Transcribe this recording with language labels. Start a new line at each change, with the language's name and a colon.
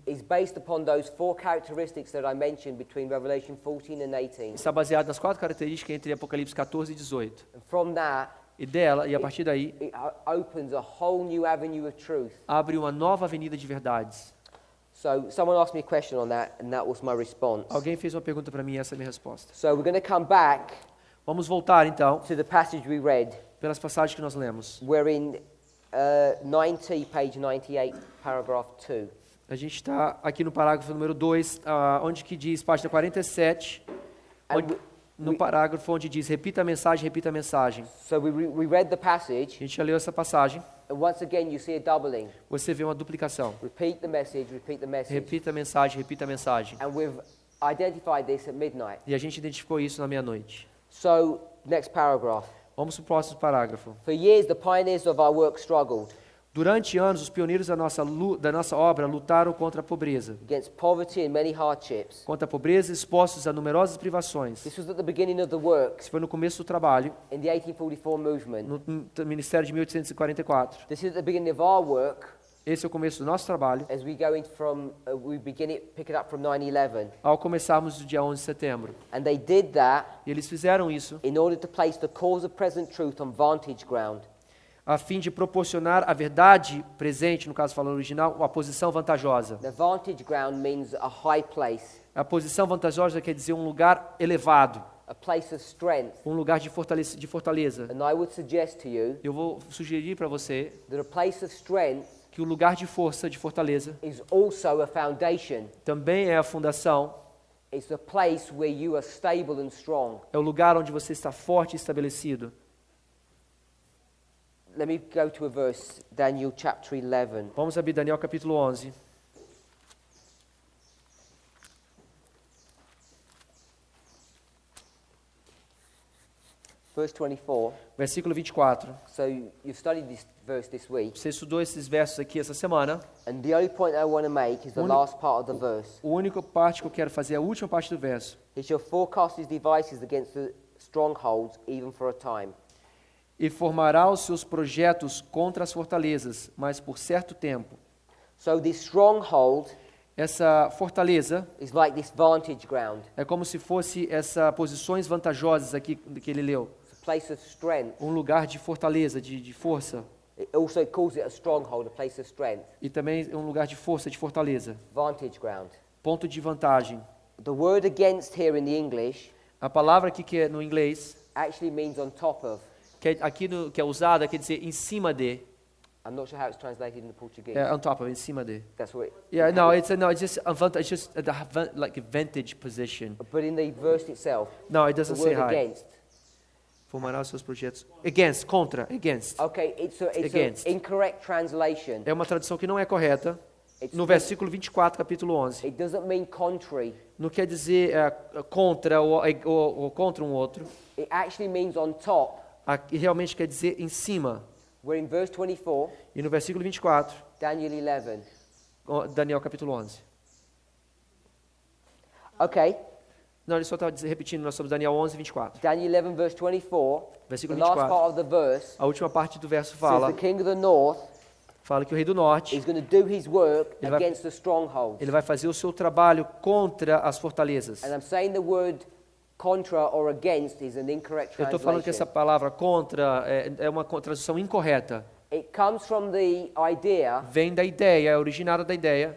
English: is based upon those four characteristics that I mentioned between Revelation 14 and 18.
Portuguese: está baseado nas 4 características entre Apocalipse 14 e 18.
English: And from that,
Portuguese: E a partir daí,
English: it opens a whole new avenue of truth.
Portuguese: abre uma nova avenida de verdades.
English: So someone asked me a question on that, and that was my response.
Portuguese: Alguém fez uma pergunta para mim e essa é a minha resposta.
English: So we're going to come back
Portuguese: Vamos voltar então
English: to the passage we read.
Portuguese: pelas passagens que nós lemos.
English: We're in 90, page 98, paragraph 2.
Portuguese: A gente está aqui no parágrafo número 2, onde que diz, página 47, onde, no parágrafo onde diz, repita a mensagem, repita a mensagem.
English: So we read the passage,
Portuguese: A gente já leu essa passagem,
English: and once again you see a doubling.
Portuguese: você vê uma duplicação.
English: Repeat the message, repeat the message.
Portuguese: Repita a mensagem, repita a mensagem.
English: And we've identified this at midnight.
Portuguese: E a gente identificou isso na meia-noite.
English: So, next paragraph.
Portuguese: Vamos para o próximo parágrafo.
English: For years, the pioneers of our work struggled
Portuguese: Durante anos, os pioneiros da nossa obra lutaram contra a pobreza.
English: against poverty and many hardships.
Portuguese: Contra a pobreza, expostos a numerosas privações.
English: This was at the beginning of the work
Portuguese: Isso foi no começo do trabalho,
English: in the 1844 movement.
Portuguese: no Ministério de 1844.
English: This is at the beginning of our work
Portuguese: Esse é o começo do nosso trabalho,
English: as we go into pick it up from 9/11.
Portuguese: ao começarmos o dia 11 de setembro.
English: And they did that
Portuguese: E eles fizeram isso
English: in order to place the cause of present truth on vantage ground.
Portuguese: a fim de proporcionar a verdade presente, no caso falando original, uma posição vantajosa.
English: The vantage ground means a high place,
Portuguese: A posição vantajosa quer dizer um lugar elevado,
English: a place of strength.
Portuguese: um lugar de fortaleza.
English: And I would suggest to you
Portuguese: Eu vou sugerir para você
English: that a place of strength
Portuguese: que o lugar de força, de fortaleza,
English: is also a foundation.
Portuguese: também é a fundação,
English: It's the place where you are stable and strong.
Portuguese: é o lugar onde você está forte e estabelecido.
English: Let me go to a verse, Daniel chapter 11.
Portuguese: Vamos abrir Daniel capítulo 11.
English: Verse 24.
Portuguese: Versículo 24.
English: So you've studied this verse this week.
Portuguese: Você estudou esses versos aqui essa semana.
English: And the only point I want to make is the last part of the verse.
Portuguese: A única parte que eu quero fazer é a última parte do verso.
English: He shall forecast his devices against the strongholds, even for a time.
Portuguese: e formará os seus projetos contra as fortalezas, mas por certo tempo.
English: So this stronghold
Portuguese: Essa fortaleza
English: is like this vantage ground.
Portuguese: é como se fosse essas posições vantajosas aqui que ele leu.
English: It's a place of strength.
Portuguese: Um lugar de fortaleza, de força.
English: It also calls it a stronghold, a place of strength.
Portuguese: E também um lugar de força, de fortaleza.
English: Vantage ground.
Portuguese: Ponto de vantagem.
English: The word against here in the English
Portuguese: A palavra aqui que é no inglês,
English: actually means on top of.
Portuguese: que é usada, quer dizer em cima de.
English: I'm not sure how it's translated in the Portuguese.
Portuguese: É,
English: on top of,
Portuguese: em cima de.
English: That's what it, Yeah, it's just like a vantage position. but in the verse itself, No, it the doesn't say word high. against.
Portuguese: Formará os seus projetos.
English: Against, contra, against. Okay, it's Against. an incorrect translation.
Portuguese: É uma tradução que não é correta.
English: It's No not-
Portuguese: versículo 24, capítulo 11.
English: It doesn't mean contrary.
Portuguese: Não quer dizer contra ou contra um outro.
English: It actually means on top.
Portuguese: Aqui realmente quer dizer em cima.
English: We're in verse 24,
Portuguese: E no versículo 24,
English: Daniel 11.
Portuguese: Daniel capítulo 11.
English: Okay,
Portuguese: Não, ele só está repetindo, nós somos Daniel 11, 24.
English: Daniel 11 verse 24. The
Portuguese: Versículo
English: last
Portuguese: 24.
English: part of the verse
Portuguese: A última parte do verso
English: says
Portuguese: fala,
English: the king of the north
Portuguese: fala que o rei do norte,
English: is going to do his work
Portuguese: Ele vai-
English: against the strongholds.
Portuguese: ele vai fazer o seu trabalho contra as fortalezas.
English: And I'm saying the word contra or against is an incorrect
Portuguese: Eu estou falando que essa
English: translation.
Portuguese: palavra contra é uma tradução incorreta.
English: It comes from the idea
Portuguese: Vem da ideia, é originada da ideia